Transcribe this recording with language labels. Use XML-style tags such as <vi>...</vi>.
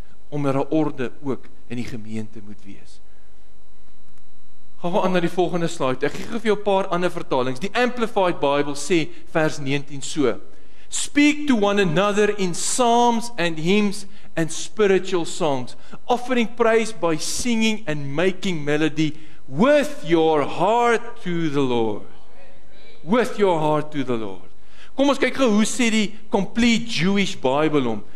<af>Omdat daar orde ook in die gemeente moet wees. Gaan we aan na die volgende slide. Ek gee vir jou 'n paar ander vertalings. Die Amplified Bible sê vers 19 so.</af> <en>Speak to one another in psalms and hymns and spiritual songs, offering praise by singing and making melody with your heart to the Lord. With your heart to the Lord.</en> <af>Kom ons kyk gou hoe sê die Complete Jewish Bible hom.</af>